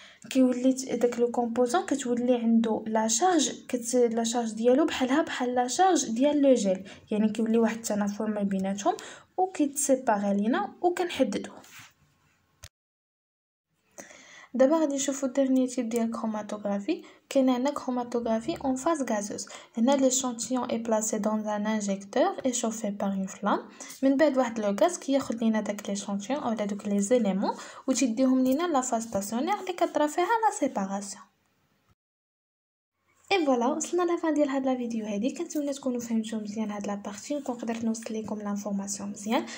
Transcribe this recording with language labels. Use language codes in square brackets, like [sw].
[ar] كيولي داك لو كومبوزون كتولي عنده لا شارج ديالو بحال لا شارج ديال لو جيل. يعني كيولي واحد التنافر ما بيناتهم وكيتسيباري لينا وكنحددوه. دابا غادي نشوفو dernier type ديال chromatography. كاين عندنا [fr] chromatography en phase gazeuse. هنا l'échantillon est placé dans un injecteur et chauffé par une flamme. [ar] من بعد واحد لو غاز كياخذ لينا داك [fr] l'échantillon [ar] اولا دوك لي زيليمون وتيديهم لينا لا phase stationnaire اللي كطرا فيها لا séparation. [fr] اي فوالا [ar] وصلنا لافان ديال هاد لا فيديو هادي. كنتمنى تكونوا فهمتوا مزيان هاد لا بارتي نكون قدرت نوصل لكم لانفورماسيون مزيان.